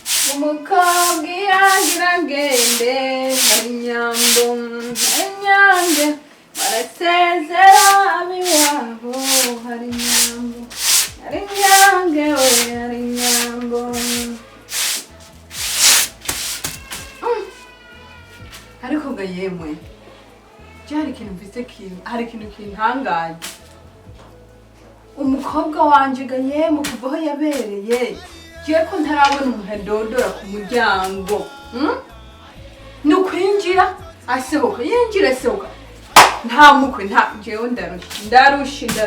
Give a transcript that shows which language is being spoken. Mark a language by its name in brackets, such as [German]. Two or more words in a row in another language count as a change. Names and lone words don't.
[Rundi] umukobwa irangira ngende hari inyambo inyange barasezera abiwabo hari inyambo hari inyange we hari inyambo ariko ga yemwe hari ikintu mvise hari ikintu kintangaje umukobwa wanje ga yemwe kuva aho yabereye ko ntarabona umuntu adodora ku muryango ni ukwinjira asohoka yinjira asohoka nta mukwe nta jewe ndarusha